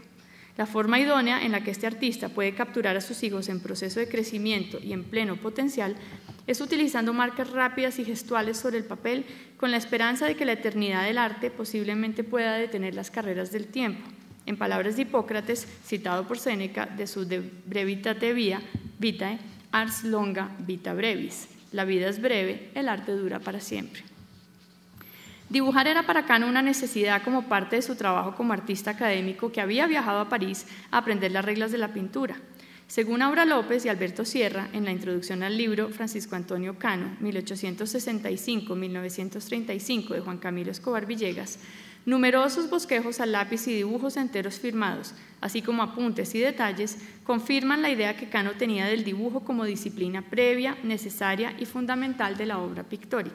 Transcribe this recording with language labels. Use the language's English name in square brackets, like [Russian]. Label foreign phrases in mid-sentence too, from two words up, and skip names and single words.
[Spanish] La forma idónea en la que este artista puede capturar a sus hijos en proceso de crecimiento y en pleno potencial es utilizando marcas rápidas y gestuales sobre el papel, con la esperanza de que la eternidad del arte posiblemente pueda detener las carreras del tiempo. En palabras de Hipócrates, citado por Séneca de su De brevitate vitae, [Latin] ars longa vita brevis. [Spanish] La vida es breve, el arte dura para siempre. Dibujar era para Kano una necesidad como parte de su trabajo como artista académico que había viajado a París a aprender las reglas de la pintura. Según Aura López y Alberto Sierra, en la introducción al libro Francisco Antonio Cano, 1865-1935, de Juan Camilo Escobar Villegas, numerosos bosquejos a lápiz y dibujos enteros firmados, así como apuntes y detalles, confirman la idea que Kano tenía del dibujo como disciplina previa, necesaria y fundamental de la obra pictórica.